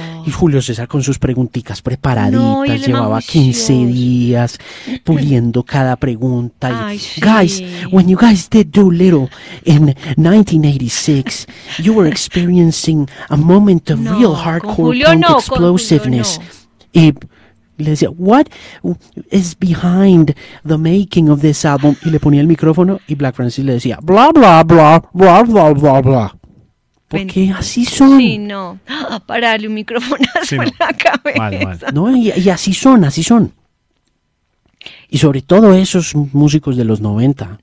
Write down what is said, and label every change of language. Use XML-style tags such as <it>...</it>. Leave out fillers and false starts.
<es>Y Julio César con sus pregunticas preparaditas, llevaba 15 días puliendo cada pregunta. Ay,</es> <en>guys, when you guys did Doolittle in 1986, you were experiencing a moment of real hardcore punk explosiveness.</en> <es>Y le decía,</es> <en>what is behind the making of this album?</en> <es>Y le ponía el micrófono y Black Francis le decía, bla, bla, bla, bla, bla, bla, bla. Porque así son. Sí, no. Para darle un micrófono a la cabeza. Mal. No, y así son, así son. Y sobre todo esos músicos de los 90.</es>